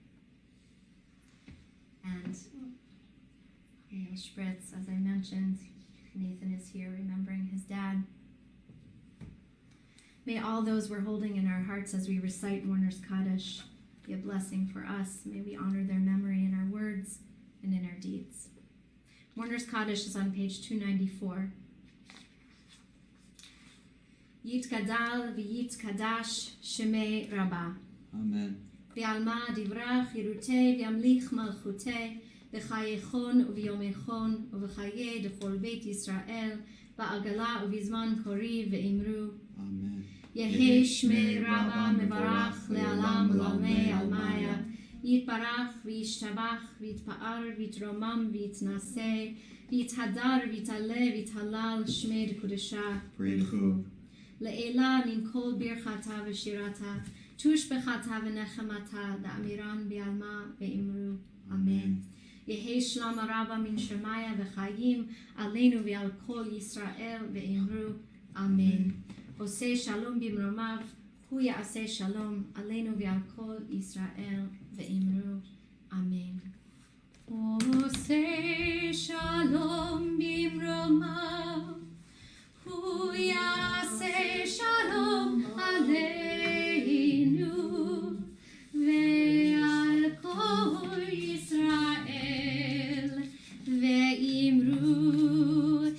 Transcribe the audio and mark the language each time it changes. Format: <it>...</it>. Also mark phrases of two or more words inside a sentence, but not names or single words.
<en>And Neil Spritz, as I mentioned, Nathan is here remembering his dad. May all those we're holding in our hearts as we recite Mourner's Kaddish be a blessing for us. May we honor their memory in our words and in our deeds. Mourner's Kaddish is on page 294.</en> <arc>יתגדל ויתקדש שמיה רבא. אמן. בעלמא די ברא כרעותיה וימליך מלכותיה בחייכון וביומיכון ובחיי דכל בית ישראל בעגלא ובזמן קריב ואמרו. אמן. יהא שמיה רבא מברך לעלם ולעלמי עלמיא יתברך וישתבח ויתפאר ויתרומם ויתנשא ויתהדר ויתעלה ויתהלל שמיה דקודשא בריך הוא. לעלא מן כל ברכתא ושירתא תשבחתא ונחמתא דאמירן בעלמא ואמרו. אמן. יהא שלמא רבא מן שמיא וחיים עלינו ועל כל ישראל ואמרו. אמן.</arc> <he>עושה שלום במרומיו הוא יעשה שלום עלינו ועל כל ישראל ואמרו. אמן. עושה שלום במרומיו הוא יעשה שלום עלינו ועל כל ישראל ואמרו.</he>